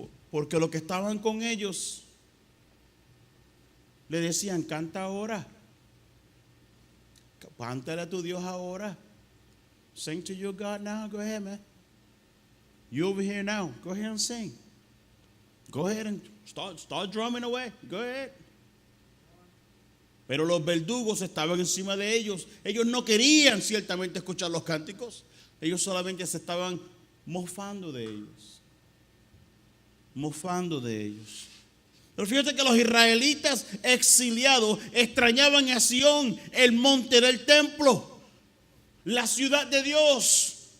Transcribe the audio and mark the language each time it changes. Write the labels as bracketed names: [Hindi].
[Spanish] Porque los que estaban con ellos le decían, canta ahora, cántale a tu Dios ahora. [English] Sing to your God now, go ahead, man. You over here now, go ahead and sing. Go ahead and start drumming away. Go ahead. [Spanish] Pero los verdugos estaban encima de ellos. Ellos no querían ciertamente escuchar los cánticos. Ellos solamente se estaban mofando de ellos. Mofando de ellos. Pero fíjate que los israelitas exiliados extrañaban a Sión, el monte del templo, la ciudad de Dios.